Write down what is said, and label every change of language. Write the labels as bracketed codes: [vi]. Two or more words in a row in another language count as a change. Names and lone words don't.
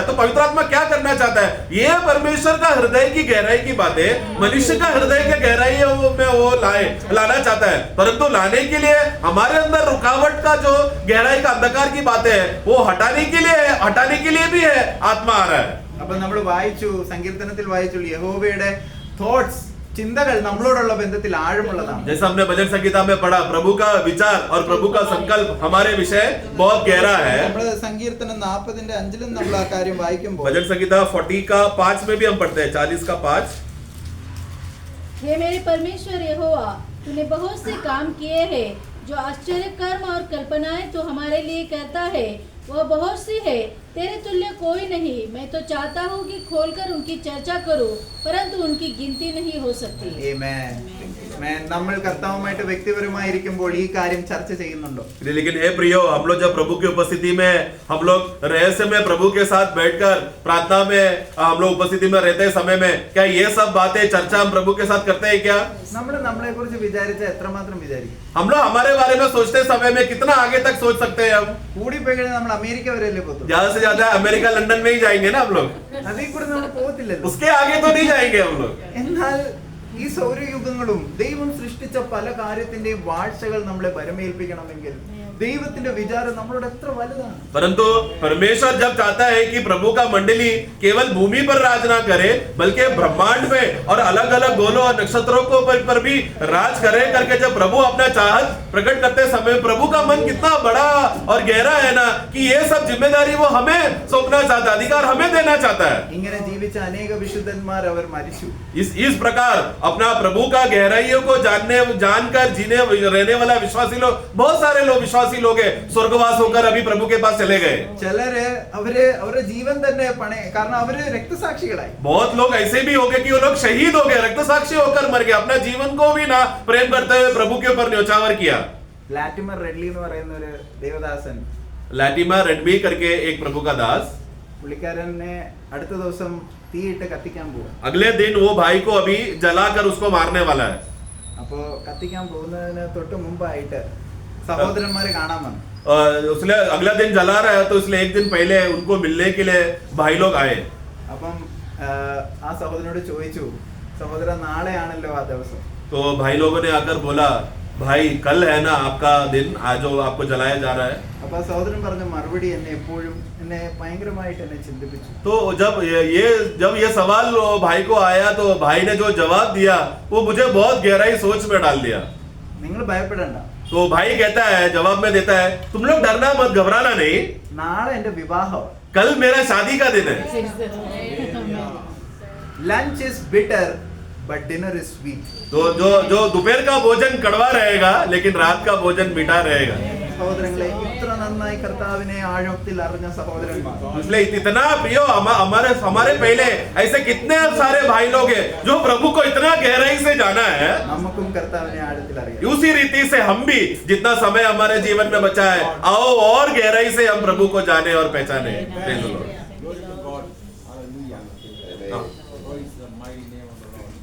[hi] तो पवित्र आत्मा क्या करना चाहता है? ये परमेश्वर का हृदय की गहराई की बातें मनुष्य का हृदय के गहराई में वो लाना चाहता है, परंतु लाने के लिए हमारे अंदर रुकावट का जो गहराई का अंधकार की बातें है वो हटाने के लिए भी है आत्मा आ रहा है। [ml] അപ്പൊ നമ്മൾ വായിച്ചു, സങ്കീർത്തനത്തിൽ വായിച്ചു, യഹോവയുടെ തോട്ട്സ്, ചിന്തകൾ നമ്മളോടുള്ള ബന്ധത്തിൽ ആഴമുള്ളതാണ്. [hi] जैसा हमने भजन संगीता में पढ़ा, प्रभु का विचार और प्रभु का संकल्प हमारे विषय बहुत गहरा है। [ml] നമ്മൾ സങ്കീർത്തനം 40-ന്റെ 5-ലും നമ്മൾ ആ കാര്യം വായിക്കുമ്പോൾ, [hi] भजन संगीता 40 का 5 में भी हम पढ़ते हैं, 40 का 5। हे मेरे परमेश्वर यहोवा, तूने बहुत से काम किए हैं, जो आश्चर्य कर्म और कल्पनाएं तो हमारे लिए कहता है वह बहुत सी है, तेरे तुल्य कोई नहीं। मैं तो चाहता हूँ कि खोलकर उनकी चर्चा करूं, परंतु उनकी गिनती नहीं हो सकती। [ml] ആമേൻ. നമ്മൾ കർത്താവുമായിട്ട് വ്യക്തിപരമായിരിക്കുമ്പോൾ ഈ കാര്യം ചർച്ച ചെയ്യുന്നുണ്ടോ? [hi] लेकिन हे प्रियो, हम लोग जब प्रभु की उपस्थिति में, हम लोग रहस्य में प्रभु के साथ बैठकर प्रार्थना में हम लोग उपस्थिति में रहते समय में, क्या ये सब बातें चर्चा हम प्रभु के साथ करते हैं क्या? [ml] നമ്മളെ കുറിച്ച് വിചാരിച്ച എത്രമാത്രം വിചാരിക്കും? [hi] हम लोग हमारे बारे में सोचते समय में कितना आगे तक सोच सकते हैं हम? [ml] കൂടിപ്പോയി കഴിഞ്ഞാൽ നമ്മൾ അമേരിക്ക വരെയല്ലേ പോകത്തുള്ളൂ. [hi] ज्यादा से ज्यादा अमेरिका लंदन में ही जाएंगे ना हम लोग, [ml] അതിൽ കൂടെ നമ്മൾ പോകത്തില്ലല്ലോ. [hi] उसके आगे तो नहीं जाएंगे हम लोग। [ml] എന്നാൽ ഈ സൗരയുഗങ്ങളും ദൈവം സൃഷ്ടിച്ച പല കാര്യത്തിന്റെയും വാഴ്ചകൾ നമ്മളെ പരമേൽപ്പിക്കണമെങ്കിൽ ദൈവത്തിന്റെ വിചാരം നമ്മളോട് എത്ര വലുതാണ്. [hi] परंतु परमेश्वर जब चाहता है कि प्रभु का मंडली केवल भूमि पर राज ना करे, बल्कि ब्रह्मांड में और अलग अलग गोलों और नक्षत्रों को पर भी राज करे करके जब प्रभु अपना चाहत प्रकट करते समय, प्रभु का मन कितना बड़ा और गहरा है ना कि ये सब जिम्मेदारी वो हमें सौंपना चाहता है, अधिकार हमें देना चाहता है। [ml] ഇങ്ങനെ ജീവിച്ച അനേക വിശുദ്ധന്മാർ അവർ മരിച്ചു. [hi] इस प्रकार अपना प्रभु का गहराइयों को जानकर जीने रहने वाला विश्वासी लोग, बहुत सारे लोग विश्वासी लोग हैं, स्वर्गवास होकर अभी प्रभु के पास चले गए। [ml] ചിലര് അവരുടെ ജീവൻ തന്നെ കാരണം അവര് രക്തസാക്ഷികളായി. [hi] बहुत लोग ऐसे भी हो गए कि वो लोग शहीद हो गए, रक्तसाक्षी होकर मर गए, अपना जीवन को भी ना प्रेम करते हुए प्रभु के ऊपर न्योछावर किया। [ml] ലാറ്റിമർ റെഡ്ലി എന്ന് പറയുന്ന ഒരു ദേവദാസൻ, [hi] लैटिमर रेडमी करके एक प्रभु का दास, [ml] പുള്ളിക്കാരനെ അടുത്ത ദിവസം തീയിട്ട് കത്തിക്കാൻ പോകും. [hi] अगले दिन वो भाई को अभी जलाकर उसको मारने वाला है। [ml] അപ്പോ കത്തിക്കാൻ പോകുന്നതിന് തൊട്ട് മുമ്പായിട്ട് സഹോദരന്മാരെ കാണാൻ വന്നു. [hi] उसने अगला दिन जला रहा है, तो इसलिए एक दिन पहले उनको मिलने के लिए भाई लोग आए। [ml] അപ്പം ആ സഹോദരനോട് ചോദിച്ചു, സഹോദര നാളെയാണല്ലോ ആ ദിവസം. [hi] तो भाई लोगों ने आकर बोला, भाई कल है ना आपका दिन, आज जो आपको जलाया जा रहा है। [ml] അപ്പൊ ആ സഹോദരൻ പറഞ്ഞ മറുപടി എന്നെ ഭയങ്കരമായിട്ട് എന്നെ ചിന്തിപ്പിച്ചു. [hi] तो जब ये सवाल भाई को आया, तो भाई ने जो जवाब दिया वो मुझे बहुत गहराई सोच में डाल दिया। [ml] നിങ്ങൾ ഭയപ്പെടണ്ട, [hi] तो भाई कहता है, जवाब में देता है, तुम लोग डरना मत, घबराना नहीं, [ml] നാളെ എന്റെ വിവാഹം. [hi] कल मेरा शादी का दिन है। [en] lunch is bitter but dinner is sweet. [hi] तो जो दोपहर का भोजन कड़वा रहेगा लेकिन रात का भोजन मीठा रहेगा. [ml] സഹോദരങ്ങളെ, ഇത്ര നന്നായി കർത്താവിനെ ആഴത്തിൽ അറിഞ്ഞ സഹോദരന്മാർ, [hi] इसलिए इतना प्रियो हमारे पहले ऐसे कितने सारे भाई लोग हैं जो प्रभु को इतना गहराई से जाना है. [ml] നമുക്കും കർത്താവിനെ ആഴത്തിൽ അറിയാം. [hi] उसी रीति से हम भी जितना समय हमारे जीवन में बचा है, आओ और गहराई से हम प्रभु को जाने और पहचाने. [en] Praise the Lord. Glory to God. Hallelujah. [hi] हाँ. [en] Praise the mighty name of the Lord.